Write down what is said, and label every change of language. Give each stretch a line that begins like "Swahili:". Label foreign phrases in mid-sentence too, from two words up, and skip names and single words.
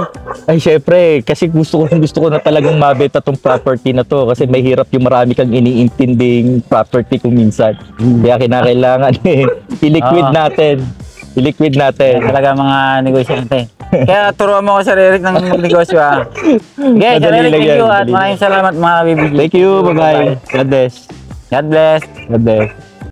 Filipino: Ay, syempre, kasi gusto ko na talagang mabenta tong property na to kasi may hirap yung marami kang iniintinding property kung minsan. Kaya kinakailangan i-liquid Oo. natin. I-liquid natin. Talaga mga negosyante. Kaya turuan mo ako Sir Eric ng magnegosyo ha. Okay, Sir Madali Eric, lang thank yan, you at madali maraming salamat mga KBG.
English: Thank you, bye-bye. God bless. God bless. God bless.